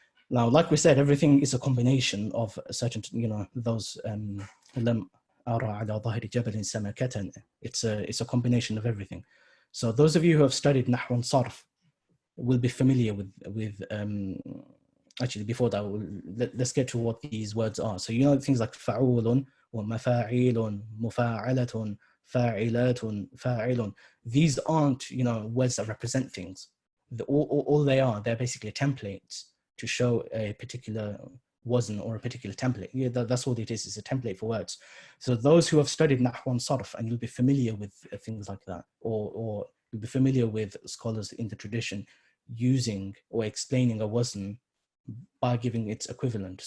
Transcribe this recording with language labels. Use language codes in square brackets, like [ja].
[en] Now, like we said, everything is a combination of certain, those [ar] لم أرى على ظهر جبل سمكة. [en] It's a combination of everything. So those of you who have studied Nahw and Sarf will be familiar with actually before that, let's get to what these words are. So things like [ar] فعول or مفاعيل مفاعلة فاعلات فاعل. [en] These aren't words that represent things. All they are, they're basically templates to show a particular wazn or a particular template. Yeah, that's all it is. It's a template for words. So those who have studied Nahw and Sarf, and you'll be familiar with things like that, or you'll be familiar with scholars in the tradition using or explaining a wazn by giving its equivalent.